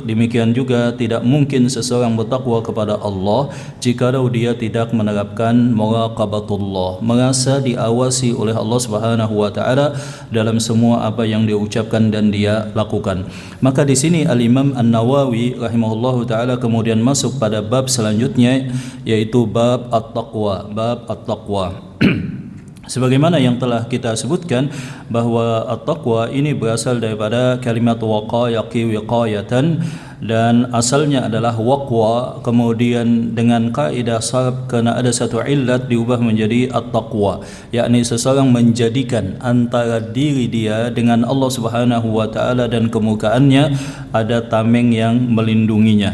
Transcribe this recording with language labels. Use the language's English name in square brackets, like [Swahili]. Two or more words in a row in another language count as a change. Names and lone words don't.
[Indonesian] Demikian juga tidak mungkin seseorang bertakwa kepada Allah jikalau dia tidak menerapkan muraqabatullah, merasa diawasi oleh Allah [Arabic] سبحانه وتعالى [Indonesian] dalam semua apa yang dia ucapkan dan dia lakukan. Maka di sini al-Imam An-Nawawi [Arabic] رحمه الله تعالى [Indonesian] kemudian masuk pada bab selanjutnya, yaitu [Arabic] باب التقوى، باب التقوى. [Indonesian] Sebagaimana yang telah kita sebutkan bahwa at-taqwa ini berasal daripada kalimat [Arabic] وقى يقي وقاية, [Indonesian] dan asalnya adalah waqwa, kemudian dengan kaidah sarf karena ada satu illat diubah menjadi at-taqwa, yakni seseorang menjadikan antara diri dia dengan Allah [Arabic] سبحانه وتعالى [Indonesian] dan kemukaannya ada tameng yang melindunginya.